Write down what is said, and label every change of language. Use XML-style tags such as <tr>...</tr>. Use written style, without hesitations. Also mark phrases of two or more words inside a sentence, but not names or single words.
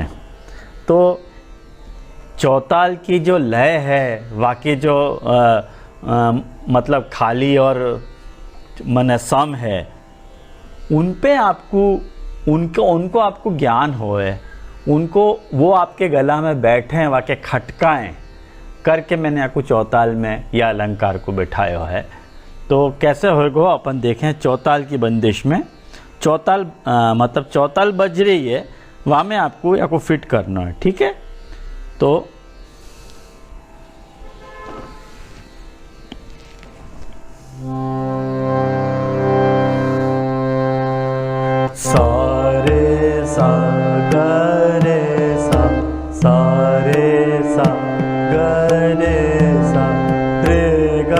<hi>तो चौताल की जो लय है, वाकई जो मतलब खाली और मन सम है, उन पे आपको उनको आपको ज्ञान होए, उनको वो आपके गला में बैठे हैं, वाकई खटकाएं करके मैंने आपको चौताल में या अलंकार को बैठाया है। तो कैसे होगा अपन देखें। चौताल की बंदिश में चौताल मतलब चौताल बज रही है, वहाँ में आपको फिट करना है, ठीक है। तो सा रे सा ग रे सा रे सा ग रे सा रे ग</hi>